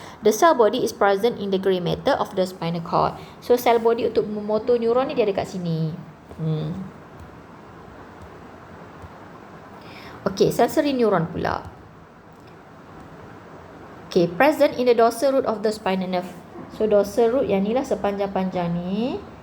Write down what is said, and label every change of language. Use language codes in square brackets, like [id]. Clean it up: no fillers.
[en] The cell body is present in the grey matter of the spinal cord. [ms] So cell body untuk motor neuron ni dia ada kat sini. Okay, sensory neuron pula. [en] Okay, present in the dorsal root of the spinal nerve. [ms] So dorsal root yang ni lah sepanjang-panjang ni.